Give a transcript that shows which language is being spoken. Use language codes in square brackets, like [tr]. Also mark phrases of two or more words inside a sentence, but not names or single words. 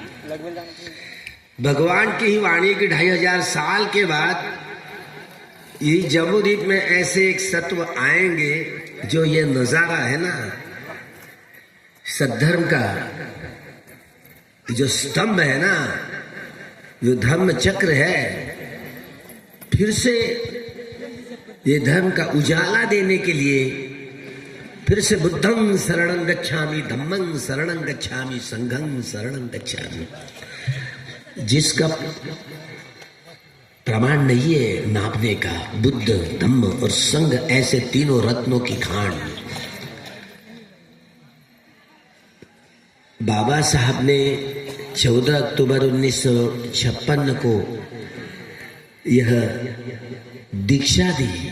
[hi] भगवान की ही वाणी की 2500 साल के बाद ये जम्बूद्वीप में ऐसे एक सत्व आएंगे जो ये नजारा है ना सद्धर्म का, जो स्तंभ है ना, जो धर्म चक्र है, फिर से ये धर्म का उजाला देने के लिए फिर से [pi] बुद्धं शरणं गच्छामि, धम्मं शरणं गच्छामि, संघं शरणं गच्छामि, [hi] जिसका प्रमाण नहीं है नापने का। बुद्ध, धम्म और संघ ऐसे तीनों रत्नों की खान। बाबा साहब ने 14 अक्टूबर 1956 को यह दीक्षा दी।